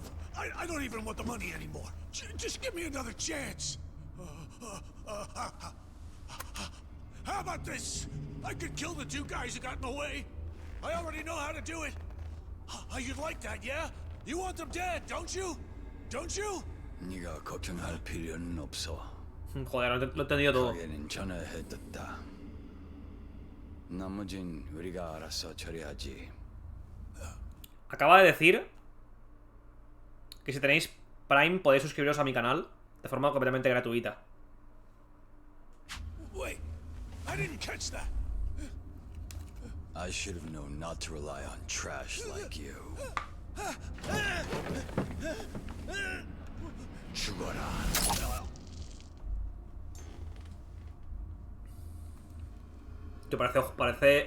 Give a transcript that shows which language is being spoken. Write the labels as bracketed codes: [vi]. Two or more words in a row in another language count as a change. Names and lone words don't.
[en] I don't even want the money anymore. Just give me another chance. How about this? I could kill the 2 guys who got in the way. I already know how to do it. You'd like that, yeah? You want them dead, don't you? Don't you? [ko] 네가 걱정할 필요는 없어. [es] Joder, lo he entendido todo. [ko] 가게는 전화해뒀다. 나머진 우리가 알아서 처리하지. [es] Acaba de decir que si tenéis Prime podéis suscribiros a mi canal de forma completamente gratuita. [en] Wait, I didn't catch that. I should have known not to rely on trash like you. [ko] 죽어라. [es] Que parece...